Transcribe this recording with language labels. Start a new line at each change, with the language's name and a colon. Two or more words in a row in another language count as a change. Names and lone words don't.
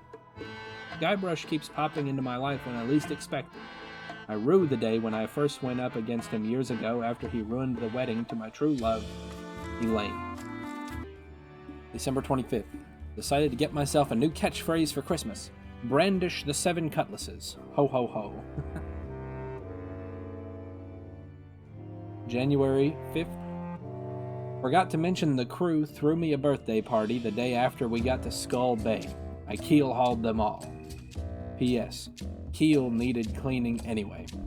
English: Guybrush keeps popping into my life when I least expect it. I rue the day when I first went up against him years ago after he ruined the wedding to my true love, Elaine. December 25th. Decided to get myself a new catchphrase for Christmas. Brandish the 7 cutlasses. Ho ho ho. January 5th. Forgot to mention the crew threw me a birthday party the day after we got to Skull Bay. I keel-hauled them all. P.S. Keel needed cleaning anyway.